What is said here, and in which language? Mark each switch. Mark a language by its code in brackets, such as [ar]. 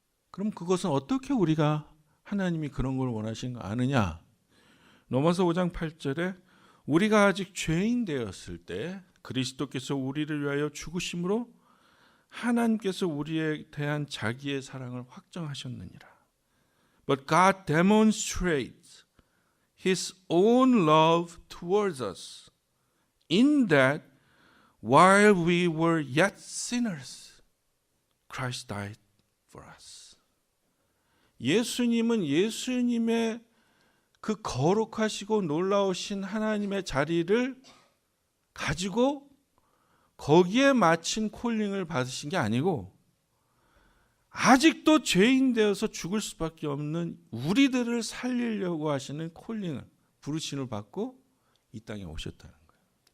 [ko] 그럼 그것은 어떻게 우리가 하나님이 그런 걸 원하시는 거 아느냐? 로마서 5장 8절에 우리가 아직 죄인 되었을 때 그리스도께서 우리를 위하여 죽으심으로 하나님께서 우리에 대한 자기의 사랑을 확정하셨느니라. [en] But God demonstrates His own love towards us in that while we were yet sinners, Christ died for us. [ko] 예수님은 예수님의 그 거룩하시고 놀라우신 하나님의 자리를 가지고 거기에 맞춘 콜링을 받으신 게 아니고 아직도 죄인 되어서 죽을 수밖에 없는 우리들을 살리려고 하시는 콜링을, 부르심을 받고 이 땅에 오셨다는 거예요.